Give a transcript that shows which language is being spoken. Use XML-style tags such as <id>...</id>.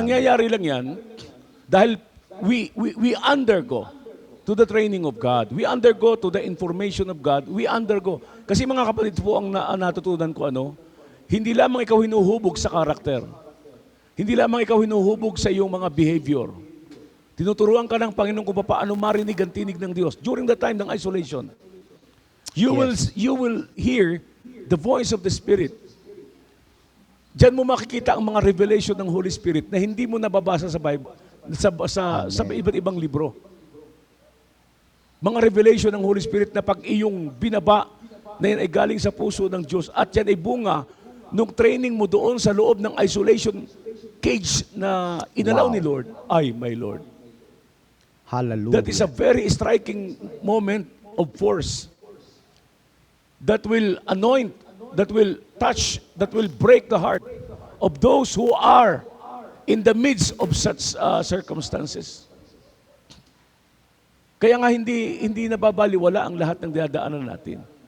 <tl>nangyayari lang yan dahil</tl> <en>we undergo to the training of God. We undergo to the information of God. We undergo.</en> <tl>Kasi mga kapatid po, ang natutunan ko hindi lamang ikaw hinuhubog sa karakter. Hindi lamang ikaw hinuhubog sa iyong mga behavior. Tinuturuan ka ng Panginoon kung paano marinig ang tinig ng Diyos</tl> <en>during the time</en> <tl>ng isolation.</tl> <en>You will hear the voice of the Spirit.</en> <tl>Diyan mo makikita ang mga revelation ng Holy Spirit na hindi mo nababasa sa Bible, sa iba't ibang libro. Mga revelation ng Holy Spirit na pag iyong binaba na yan ay galing sa puso ng Diyos at yan ay bunga nung training mo doon sa loob ng isolation cage na inalaw ni Lord.</tl> <en>Ay, my Lord. Hallelujah. That is a very striking moment of force that will anoint, that will touch, that will break the heart of those who are in the midst of such circumstances.</en> <tl>Kaya nga hindi nababaliwala ang lahat ng dinadaanan natin.</tl>